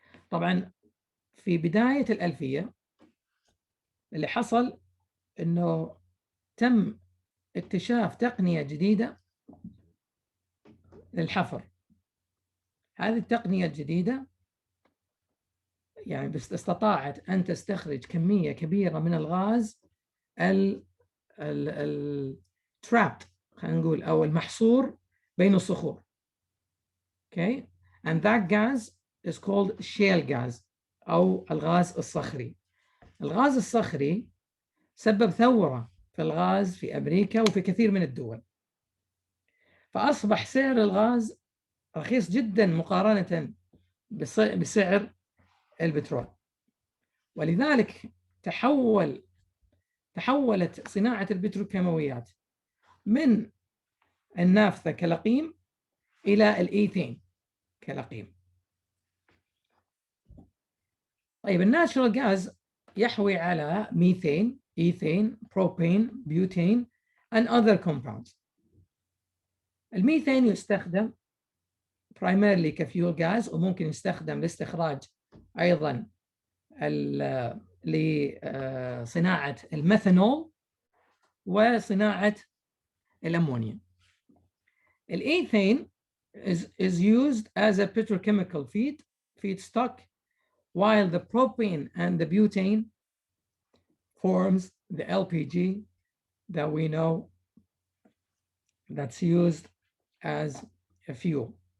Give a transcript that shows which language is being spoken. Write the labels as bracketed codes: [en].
[ar] طبعا في بداية الألفية اللي حصل إنه تم اكتشاف تقنية جديدة للحفر. هذه التقنية الجديدة يعني بس استطاعت أن تستخرج كمية كبيرة من الغاز الترابت، خلينا نقول، أو المحصور بين الصخور. [en] Okay, and that gas is called shale gas [ar] أو الغاز الصخري. الغاز الصخري سبب ثورة في الغاز في أمريكا وفي كثير من الدول، فأصبح سعر الغاز رخيص جدا مقارنة بسعر البترول، ولذلك تحولت صناعة البتروكيماويات من النافثة كلقيم إلى الإيثين كلقيم. طيب الناتشورال غاز يحوي على ميثين، إيثين، بروبين، بيوتين [en] and other compounds. [ar] الميثين يستخدم primarily كفيول غاز، وممكن يستخدم لاستخراج أيضا لصناعة الميثانول وصناعة الأمونيا. [en] الإيثين is used as a petrochemical feedstock, while the propane and the butane forms the LPG that we know that's used as a fuel.